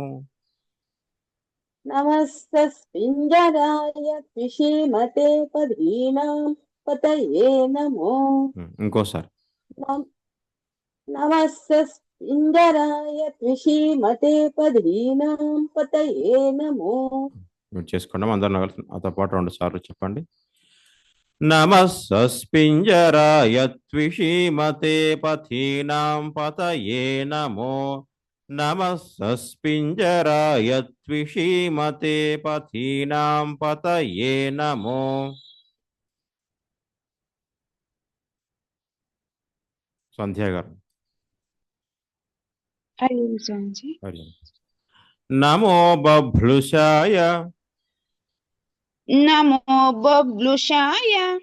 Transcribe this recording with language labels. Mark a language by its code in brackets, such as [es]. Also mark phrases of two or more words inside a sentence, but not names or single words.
[sa] नमः सस्पिञ्जराय त्विषीमते पथीनां पतये नमो [te] ఇంకోసారి [sa] नमः सस्पिञ्जराय त्विषीमते पथीनां पतये नमो [te] మీరు చేసుకున్నాం అందరం కలిసి నాతో పాటు 2 సార్లు చెప్పండి [sa] नमः सस्पिञ्जराय त्विषीमते पथीनां पतये नमो नमः सस्पिञ्जराय त्विषीमते पथीनां पतये नमो [te] సంధ్య గారు హరి ఓం స్వామిజీ. [sa] నమో బభ్లుషాయ నమో బబ్లుషాయ